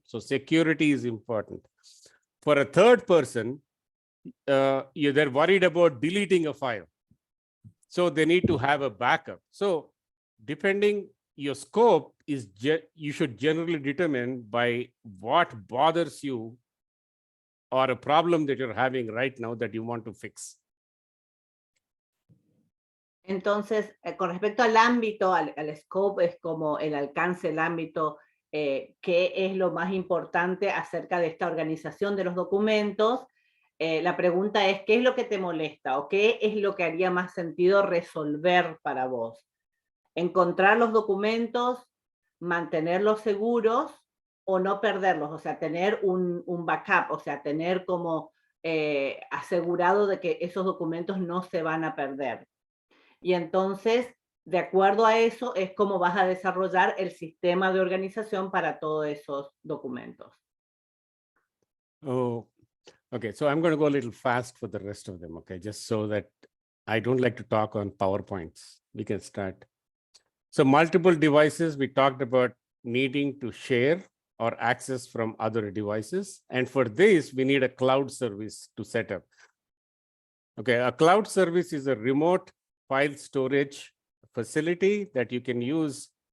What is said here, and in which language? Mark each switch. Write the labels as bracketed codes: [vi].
[en] So security is important. For a third person, they're worried about deleting a file, so they need to have a backup. So depending, your scope is you should generally determine by what bothers you, or a problem that you're having right now that you want to fix. [es] Entonces, con respecto al ámbito, al scope, es como el alcance, el ámbito, qué es lo más importante acerca de esta organización de los documentos. La pregunta es, ¿qué es lo que te molesta o qué es lo que haría más sentido resolver para vos? Encontrar los documentos, mantenerlos seguros o no perderlos, o sea, tener un backup, o sea, tener como asegurado de que esos documentos no se van a perder. Y entonces, de acuerdo a eso, es como vas a desarrollar el sistema de organización para todos esos documentos. [en] Oh, okay. So I'm going to go a little fast for the rest of them, okay? Just so that I don't like to talk on PowerPoints. We can start. So multiple devices, we talked about needing to share or access from other devices. And for this, we need a cloud service to set up. Okay, a cloud service is a remote file storage facility that you can use.